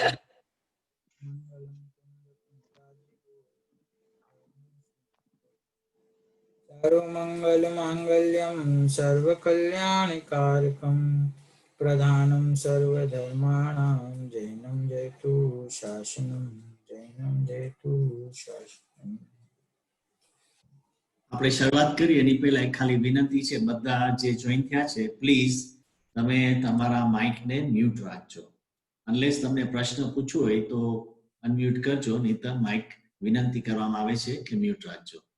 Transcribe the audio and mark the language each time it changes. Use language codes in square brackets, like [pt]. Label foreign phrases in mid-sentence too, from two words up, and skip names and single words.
[sa] सर्वमङ्गलमाङ्गल्यं सर्वकल्याणकारकं प्रधानं सर्वधर्माणां जैनं जयतु शासनं जैनं जयतु शासनं। [gu] આપણે શરૂઆત કરીએ એની પહેલા એક ખાલી વિનંતી છે, બધા જે જોઈન થયા છે પ્લીઝ તમે તમારા માઇકને મ્યુટ રાખજો. અનલેસ તમને પ્રશ્ન પૂછવો હોય તો અનમ્યુટ કરજો, નહીતર માઇક વિનંતી કરવામાં આવે છે કે મ્યુટ રાખજો.